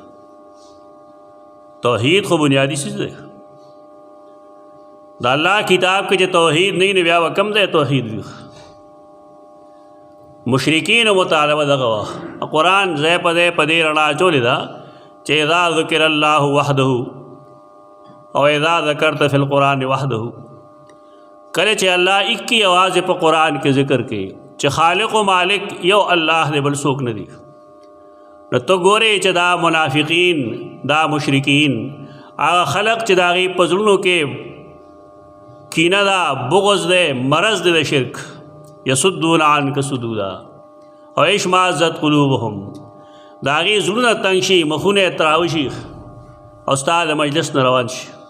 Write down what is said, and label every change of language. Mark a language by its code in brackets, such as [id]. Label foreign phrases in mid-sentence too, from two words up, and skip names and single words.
[ps] توحید خو بنیادی چیز دی. د الله کتاب کې چې توحید نه وي نو بیا به کوم ځای توحید وي؟ مشرکین مطالبه دغه وه. قرآن ځای په ځای په دې رڼا اچولې ده چې [ar] اذا ذکر الله وحده [ps] او [ar] اذا ذکرت فی القرآن وحده. [ps] کله چې الله [ur] ایک کی آواز [ps] په قرآن کې ذکر کوي چې خالق و مالک یو الله دی بل څوک نه دی، نو ته ګورې چې دا منافقین، دا مشرکین، هغه خلق چې د هغې په زړونو کې کینه ده، بغض دی، مرض دی د شرک، [ar] یصدون عنک صدودا [ps] او [ar] اشمئزت قلوبهم، [ps] د هغې زړونه تنګ شي، مخونه یې تراو شي او ستا د مجلس نه روان شي.